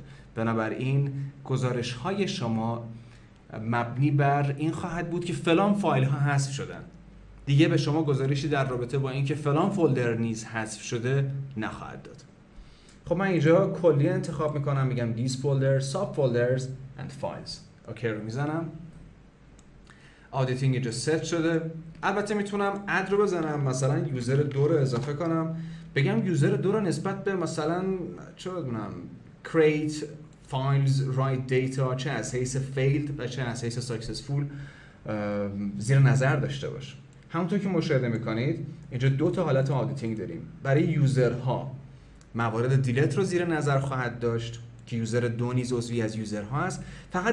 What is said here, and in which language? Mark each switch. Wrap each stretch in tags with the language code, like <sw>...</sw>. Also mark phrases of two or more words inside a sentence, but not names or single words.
<fa>بنابراین گزارش های شما مبنی بر این خواهد بود که فلان فایل ها حذف شدن. دیگه به شما گزارشی در رابطه با اینکه فلان فولدر نیز حذف شده نخواهد داد. خب من اینجا کلی انتخاب میکنم، میگم</fa> <en>these folders, subfolders and files.</en> <fa>اوکی رو میزنم. آدیتینگ اینجا ست شده. البته میتونم اد رو بزنم، مثلا یوزر 2 رو اضافه کنم، بگم یوزر 2 رو نسبت به مثلا چه بدونم</fa> <en>create files write data</en> <fa>چه از حیث failed و چه از حیث successful زیر نظر داشته باش. همونطور که مشاهده میکنید اینجا 2 تا حالت آدیتینگ داریم. برای یوزرها موارد دیلیت رو زیر نظر خواهد داشت که یوزر 2 نیز عضوی از یوزرها است.</fa>